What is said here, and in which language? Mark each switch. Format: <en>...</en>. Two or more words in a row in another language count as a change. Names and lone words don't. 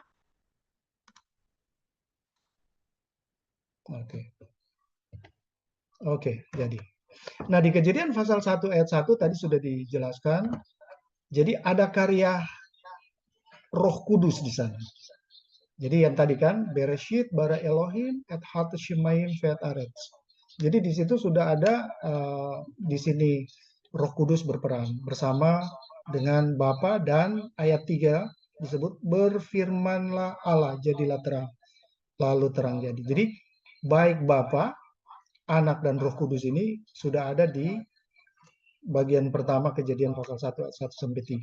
<id>Oke. Oke, jadi. Nah, di Kejadian pasal 1 ayat 1 tadi sudah dijelaskan. Jadi ada karya Roh Kudus di sana. Jadi yang tadi kan</id> <he>בראשית ברא אלהים את השמים ואת הארץ.</he> <id>Jadi di situ sudah ada di sini Roh Kudus berperan bersama dengan Bapa, dan ayat 3 disebut berfirmanlah Allah jadilah terang, lalu terang jadi. Jadi baik Bapa, Anak dan Roh Kudus ini sudah ada di bagian pertama Kejadian pasal 1 ayat 1 sampai 3.</id>